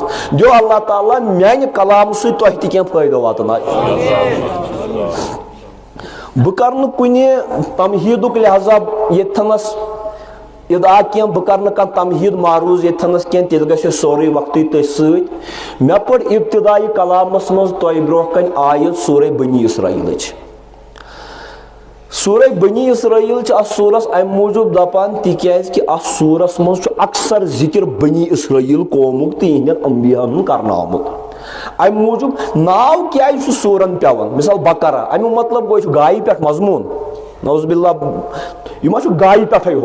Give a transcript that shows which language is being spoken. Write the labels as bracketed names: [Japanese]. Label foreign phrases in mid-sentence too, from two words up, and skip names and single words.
[Kashmiri] دیو اللہ تعالیٰ میانہِ کلامہٕ سۭتۍ تۄہہِ تہِ کینٛہہ فٲیدٕ واتناے. بہٕ کرٕ نہٕ کُنہِ تمہیٖدُک لحاظہ ییٚتھنس اِدا کینٛہہ، بہٕ کرٕ نہٕ کانٛہہ تمہیٖد معروض ییٚتھنس کینٛہہ، تیٚلہِ گژھِ سورُے وقتٕے تٔتھۍ سۭتۍ. مےٚ پٔر ابتدائی کلامس منٛز تۄہہِ برونٛہہ کنہِ آیت سورہ بنی اسرائیلٕچ. سورہ بنی اسرائیل چھِ اتھ سورس امہِ موٗجوٗب دپان تِکیٛازِ کہِ اتھ سورس منٛز چھُ اکثر ذکر بنی اسرائیل قومُک تہٕ یِہنٛدٮ۪ن انبیاہن ہُنٛد کرناومُت. امہِ موٗجوٗب ناو کیٛازِ چھُ سورن پٮ۪وان؟ مثال بقرہ، امیُک مطلب گوٚو یہِ چھُ گایہِ پٮ۪ٹھ مضموٗن، [Arabic] نعوذ باللہ [Kashmiri] یہِ ما چھُ گایہِ پٮ۪ٹھے ہوت.